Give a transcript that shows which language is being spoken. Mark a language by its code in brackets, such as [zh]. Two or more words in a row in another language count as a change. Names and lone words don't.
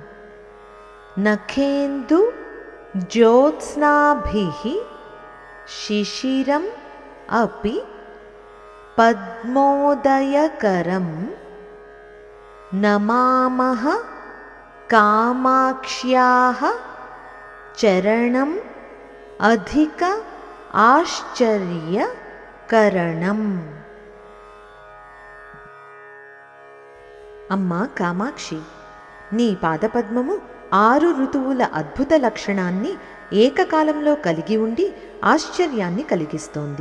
[sa] नखेन्दु ज्योत्स्नाभिः शिशिरम् अपि पद्मोदयकरं नमामः कामाक्ष्याः चरणम् अधिक ఆశ్చర్యకరణం। [te] అమ్మా కామాక్షి, నీ పాదపద్మము 6 ఋతువుల అద్భుత లక్షణాన్ని ఏకకాలంలో కలిగి ఉండి ఆశ్చర్యాన్ని కలిగిస్తోంది।